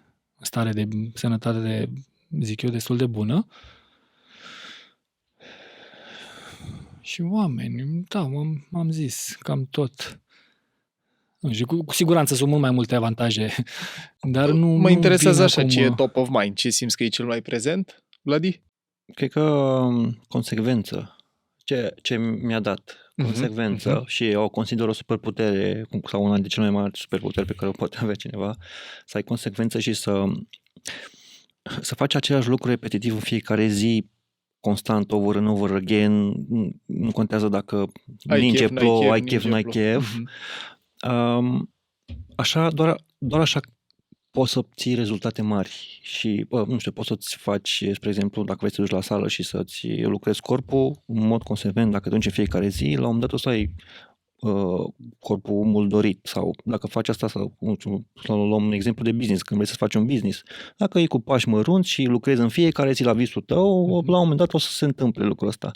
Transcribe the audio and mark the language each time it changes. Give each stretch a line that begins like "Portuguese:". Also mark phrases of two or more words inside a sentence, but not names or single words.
Romanian: Stare de sănătate, zic eu, destul de bună. Și oameni, da, m-am zis, cam tot. Nu știu, cu siguranță sunt mult mai multe avantaje, dar nu... Mă interesează așa, ce e
English: top of mind?
Romanian: Ce simți că e cel mai prezent, Vladi? Cred că consecvență. Ce mi-a dat? consecvență și o consider o superputere sau una dintre cele mai mari superputeri pe care o poate avea cineva, să ai consecvență și să faci același lucru repetitiv în fiecare zi, constant,
English: over and over again,
Romanian: nu contează dacă ninge, plouă, ai chef, n-ai chef. Așa, doar așa poți să obții rezultate mari și, nu știu, poți să-ți faci, spre exemplu, dacă vrei să duci la sală și să-ți lucrezi corpul în mod consecvent, dacă te duci în fiecare zi, la un moment dat o să ai corpul mult dorit, sau dacă faci asta, să luăm un exemplu de business, când vrei să faci un business, dacă iei cu pași mărunți și lucrezi în fiecare zi la visul tău, la un moment dat o să se întâmple lucrul ăsta.